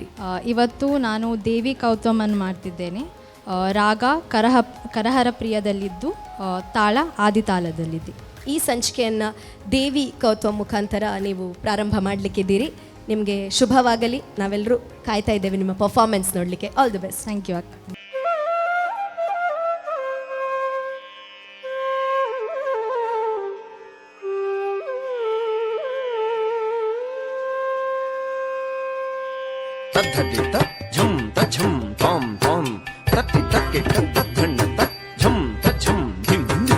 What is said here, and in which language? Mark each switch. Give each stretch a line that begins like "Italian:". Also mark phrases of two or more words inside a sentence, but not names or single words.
Kannada: ಇವತ್ತು ನಾನು ದೇವಿ ಕೌತ್ವಮನ್ನು ಮಾಡ್ತಿದ್ದೇನೆ. ರಾಗ ಕರಹರ ಪ್ರಿಯದಲ್ಲಿದ್ದು, ತಾಳ ಆದಿತಾಳದಲ್ಲಿದೆ. ಈ ಸಂಚಿಕೆಯನ್ನು ದೇವಿ ಕೌತ್ವ ಮುಖಾಂತರ ನೀವು ಪ್ರಾರಂಭ ಮಾಡಲಿಕ್ಕಿದ್ದೀರಿ. ನಿಮಗೆ ಶುಭವಾಗಲಿ. ನಾವೆಲ್ಲರೂ ಕಾಯ್ತಾ ಇದ್ದೇವೆ ನಿಮ್ಮ ಪರ್ಫಾರ್ಮೆನ್ಸ್ ನೋಡಲಿಕ್ಕೆ.
English: all the best. thank you ಅಕ್ಕ. ತದ್ಧಟಿತ ಝಂ ತ ಝಂ ತಾಂ ತಾಂ ತತ್ತಿ ತಕ್ಕೆ ತತ್ತ ಧಣ್ಣ ತ ಝಂ ತ ಝಂ ಧಿಂ ಧಿಂ